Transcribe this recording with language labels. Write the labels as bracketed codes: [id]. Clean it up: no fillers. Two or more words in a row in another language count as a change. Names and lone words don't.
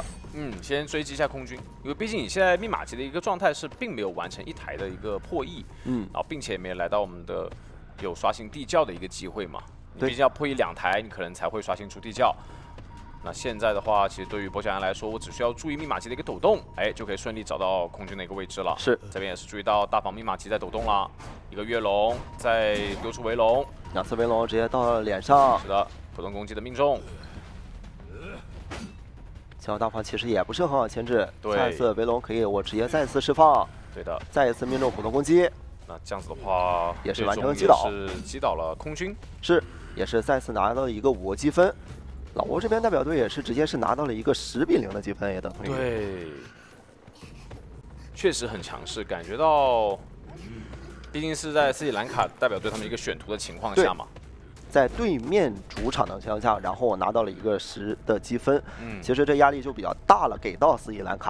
[zh] 先追擊一下空軍，因為畢竟你現在密碼機的一個狀態是並沒有完成1台的一個破譯，然後並且也沒有來到我們的有刷新地窖的一個機會嘛。你畢竟要破譯2台，你可能才會刷新出地窖。那現在的話，其實對於博小安來說，我只需要注意密碼機的一個抖動，哎，就可以順利找到空軍的一個位置了。是，這邊也是注意到大房密碼機在抖動了，一個月龍再丟出圍龍，2次圍龍直接到了臉上。是的，普通攻擊的命中。小大房其實也不是很好牽制，對，下一次圍龍可以我直接再次釋放。對的，再一次命中普通攻擊。那這樣子的話，也是完成擊倒，是擊倒了空軍，是，也是再次拿到了一個5個積分。老挝這邊代表隊也是直接是拿到了一個10比0的積分，也等於對，確實很強勢，感覺到，畢竟是在斯里蘭卡代表隊他們一個選圖的情況下嘛，在對面主場的情況下，然後我拿到了一個10的積分，其實這壓力就比較大了，給到斯里蘭卡。